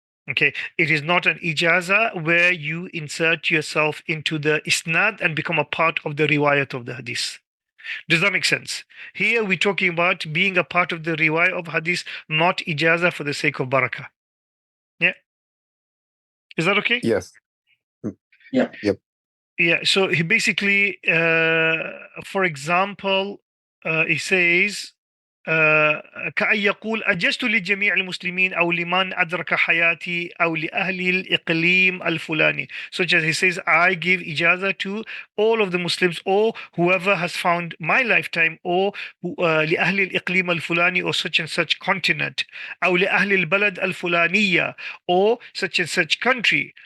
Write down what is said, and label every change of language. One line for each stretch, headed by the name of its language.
English: Okay, it is not an ijaza where you insert yourself into the isnad and become a part of the riwayat of the hadith. Does that make sense? Here we're talking about being a part of the riwayat of hadith, not ijaza for the sake of barakah. Yeah, is that okay? Yes. Yeah. Yep. Yeah, so he basically, for example, he says,
Arabic: كأن يقول أجزت لجميع المسلمين أو لمن أدرك حياتي أو لأهل الإقليم الفلاني.
English: Such as he says, I give ijaza to all of the Muslims or whoever has found my lifetime, or
Arabic: لأهل الإقليم الفلاني,
English: or such and such continent,
Arabic: أو لأهل البلد الفلانية,
English: or such and such country.